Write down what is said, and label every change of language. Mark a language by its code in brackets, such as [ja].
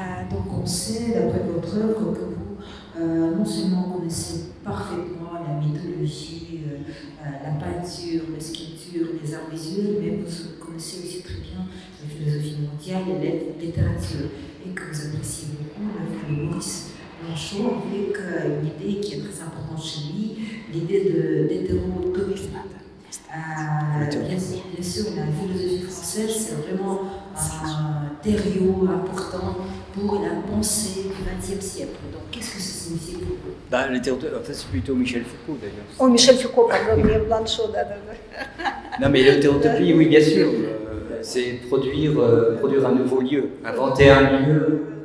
[fr] Donc on sait, d'après votre œuvre, que vous non seulement connaissez parfaitement la mythologie, la peinture, la sculpture, les arts visuels, mais vous connaissez aussi très bien la philosophie mondiale et la littérature, et que vous appréciez beaucoup l'œuvre de Maurice Blanchot avec une idée qui est très importante chez lui, l'idée d'hétérotopisme. Bien sûr, la philosophie française, c'est vraiment un terriot important pour la pensée du XXe siècle. Donc, qu'est-ce que ça signifie pour vous? Bah, en fait, c'est plutôt Michel Foucault, d'ailleurs. [ru] О, Мишель Фуко, pardon, не Бланшо, да. [fr] Non, mais l'hétérotopie, oui, bien sûr. C'est produire un nouveau lieu, inventer un lieu.